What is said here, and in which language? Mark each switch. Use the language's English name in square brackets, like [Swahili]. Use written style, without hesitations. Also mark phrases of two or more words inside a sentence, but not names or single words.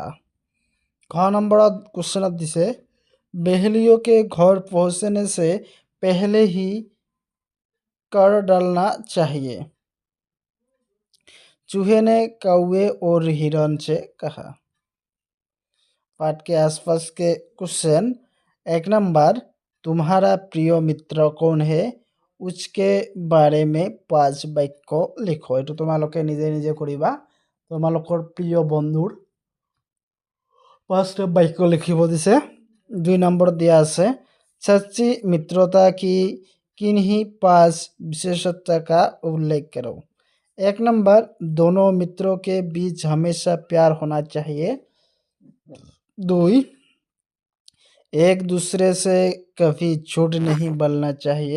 [Hindi] घ [English] number question [Hindi] दिसे बहेलियों के घर पहुंचने से पहले ही कर डालना चाहिए, चूहे ने कौवे और हिरण से कहा। पाठ के आसपास के क्वेश्चन 1 नंबर तुम्हारा प्रिय मित्र कौन है, उसके बारे में 5 वाक्य लिखो। [Assamese] এটো তোমালোকে নিজে নিজে কৰিবা। তোমালোকৰ প্ৰিয় বন্ধুৰ 5টা বাক্য লিখিব দিছে। [Hindi] 2 नंबर [Assamese] দিয়া আছে [Hindi] सच्ची मित्रता की किन्हीं 5 विशेषता का उल्लेख करो। 1 नंबर दोनों मित्रों के बीच हमेशा प्यार होना चाहिए। 2 एक दूसरे से कभी झूठ नहीं बोलना चाहिए।